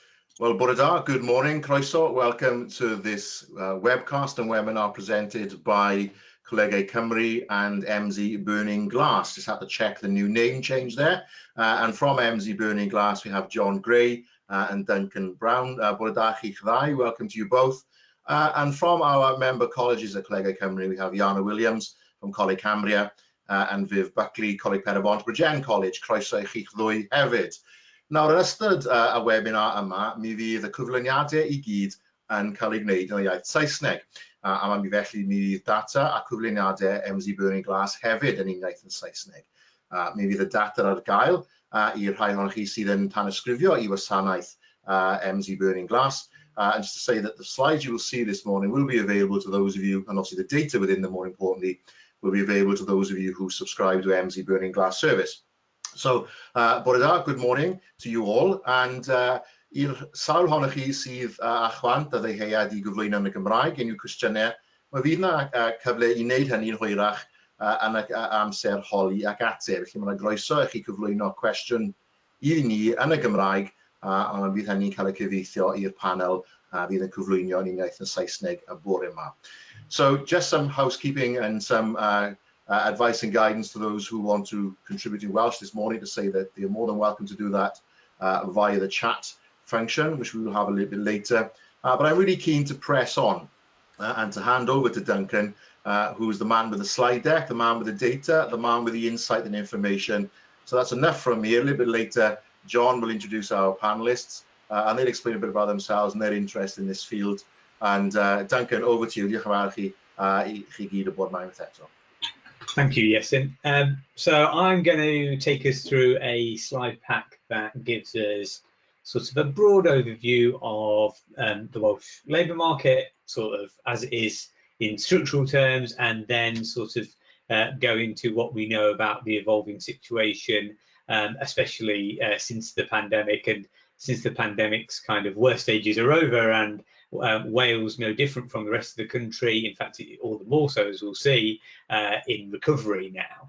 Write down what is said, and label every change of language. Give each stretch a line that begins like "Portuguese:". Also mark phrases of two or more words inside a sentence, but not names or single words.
Welsh: Well, bore da,
English: good morning, croeso. Welcome to this webcast and webinar presented by ColegauCymru and Emsi Burning Glass. Just had to check the new name change there. And from Emsi Burning Glass, we have John Gray and Duncan Brown.
Welsh: Bore da chi ddau,
English: welcome to you both. And from our member colleges at ColegauCymru, we have Iana Williams from Coleg Cambria and Viv Buckley, Coleg Perybont Brygen College.
Welsh: Croeso I chi'ch ddwy hefyd. Nawr, yn ystod y webinar yma, mi fydd y cyflwyniadau I gyd yn cael ei gwneud yn y iaith Saesneg. A mi felly mi fydd data a cyflwyniadau Emsi Burning Glass hefyd yn uniaith yn Saesneg. Mi fydd y data ar gael i'r rhai ohonoch chi sydd yn tanysgrifio I wasanaeth Emsi Burning Glass.
English: And just to say that the slides you will see this morning will be available to those of you, and also the data within them, more importantly, will be available to those of you who subscribe to Emsi Burning Glass service.
Welsh: So, bore da,
English: good morning to you all, and
Welsh: i'r sawl ohonoch chi sydd â chwant a ddeheuad I gyflwyno yn y Gymraeg unrhyw cwestiynau, mae fydd yna cyfle I wneud hynny'n hwyrach yn y amser holi ac ateb. Felly mae yna groeso I chi cyflwyno cwestiwn I ni yn y Gymraeg, a bydd hynny'n cael ei cyfeithio i'r panel fydd yn cyflwyno yn uniaith yn Saesneg y bore yma.
English: So, just some housekeeping and some advice and guidance to those who want to contribute in Welsh this morning, to say that they're more than welcome to do that via the chat function, which we will have a little bit later. But I'm really keen to press on and to hand over to Duncan, who is the man with the slide deck, the man with the data, the man with the insight and information. So that's enough from me. A little bit later, John will introduce our panelists and they'll explain a bit about themselves and their interest in this field. And Duncan, over to you.
Welsh: Diolch yn fawr I chi gyd o bod mewn eto.
English: Thank you, Iestyn. So I'm going to take us through a slide pack that gives us sort of a broad overview of the Welsh Labour Market, sort of as it is in structural terms, and then sort of go into what we know about the evolving situation, especially since the pandemic, and since the pandemic's kind of worst stages are over, and Wales no different from the rest of the country, in fact all the more so, as we'll see, in recovery now.